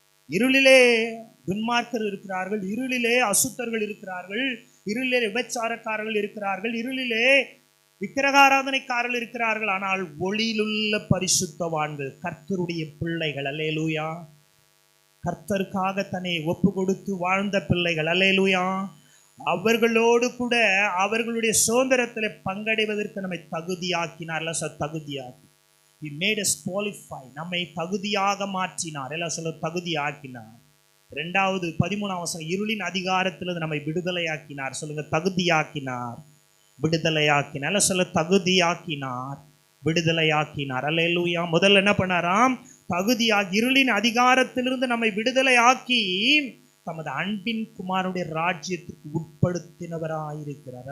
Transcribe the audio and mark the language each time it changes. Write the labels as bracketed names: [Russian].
[Tamil] இருளிலே துன்மார்க்கர் இருக்கிறார்கள், இருளிலே அசுத்தர்கள் இருக்கிறார்கள், இருளிலே விபச்சாரக்காரர்கள் இருக்கிறார்கள், இருளிலே விக்கிரகாராதனைக்காரர்கள் இருக்கிறார்கள். ஆனால் ஒளியிலுள்ள பரிசுத்தவான்கள், கர்த்தருடைய பிள்ளைகள். அல்லேலூயா. கர்த்தருக்காக தன்னை ஒப்பு கொடுத்து வாழ்ந்த பிள்ளைகள். அல்லேலூயா. அவர்களோடு கூட அவர்களுடைய சுதந்திரத்தில் பங்கடைவதற்கு நம்மை தகுதியாக்கினார். தகுதியாக்கி [English] He made us qualify. [Tamil] நம்மை தகுதியாக மாற்றினார். எல்லாம் சொல்ல தகுதியாக்கினார். இரண்டாவது 13ஆம் வசனம், இருளின் அதிகாரத்திலிருந்து நம்மை விடுதலையாக்கினார். சொல்லுங்க, தகுதியாக்கினார், விடுதலையாக்கினார். எல்லாம் சொல்ல தகுதியாக்கினார், விடுதலையாக்கினார். அல்லேலூயா. முதல்ல என்ன பண்ணாராம்? தகுதியாகி இருளின் அதிகாரத்திலிருந்து நம்மை விடுதலையாக்கி தமது அன்பின் குமாரனுடைய ராஜ்யத்துக்கு உட்படுத்தினவராயிருக்கிறார்.